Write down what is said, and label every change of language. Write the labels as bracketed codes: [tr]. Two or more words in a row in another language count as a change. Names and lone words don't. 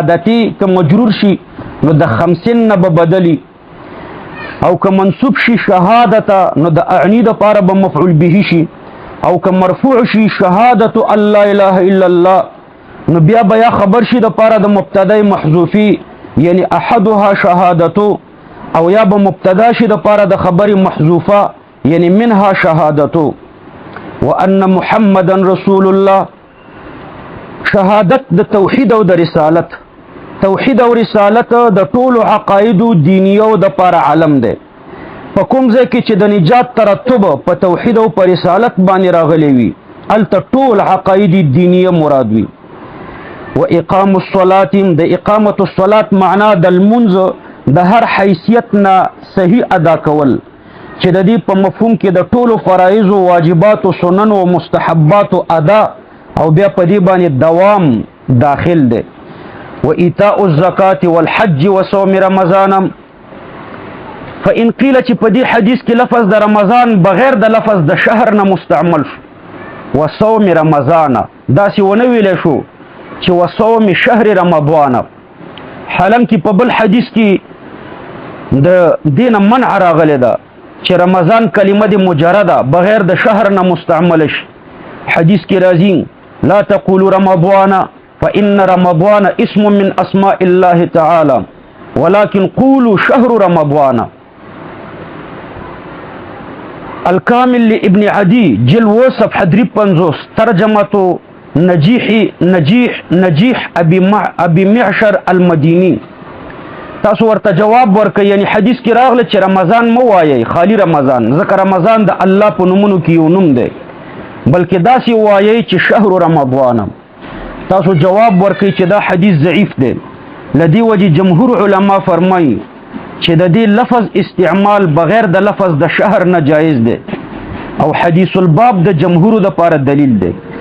[ps] شهادتي که مجرور شي نو د 50 نه به بدلی، او که منصوب شي شهادت نو د اعنی د پاره به مفعول به شي، او که مرفوع شي شهادت [ar] الله اله الا الله [ps] نو بیا بیا خبر شي د پاره د مبتدا محذوفی یعنی [ar] احدها شهادتو، [ps] او یا به مبتدا شي د پاره د خبر محذوفه یعنی [ar] منها شهادتو. وان محمدا رسول الله، [ps] شهادت د توحید او د رسالت، توحید او رسالت د ټولو عقاید دینیو د پر علم ده. په کوم ځای کې چې د نجات ترتب په توحید او په رسالت باندې راغلی وي الته ټول عقاید دینیه مراد وي. [ar] و اقام الصلاه، [ps] د [ar] اقامت الصلاه [ps] معنا د المنځ د هر حیثیت نه صحیح ادا کول، چې د دې په مفهوم کې د ټولو فرایض او واجبات او سنن او مستحبات ادا او بیا په دې باندې دوام داخل ده. [ar] و ایتاء الزکات والحج وصوم رمضان، فإن قیل [ps] چې په دې حدیث کې لفظ د رمضان بغیر د لفظ د شهر نه مستعمل شو، [ar] وصوم رمضان [ps] داسې ونه ویلی شو چې [ar] وصوم شهر رمضان، [ps] حالانکه په بل حدیث کې د دین منع راغلی ده چې رمضان کلمه د مجرده بغیر د شهر نه مستعمل شي. حدیث کې راځي [ar] لا تقولوا رمضان فإن رمضان اسم من اسماء الله تعالى ولكن قولوا شهر رمضان. الكامل لابن عدي جل وصف حدري 50 ترجمة نجيح ابي معشر المديني. [ps] تاسو ورته جواب ورکړئ، یعنی حدیث کې راغله چې رمضان مو وایي خالی رمضان، ځکه رمضان د الله په نومونو کې یو نوم دی، بلکې داسې وایي چې [ar] شهر رمضان. [ps] تاسو جواب ورکړئ چې دا حدیث ضعیف دی. لدی وجه جمهور علما فرمایي چې د دې لفظ استعمال بغیر د لفظ د شهر نه جایز دی، او [ar] حدیث الباب [ps] د جمهور د پاره دلیل دی.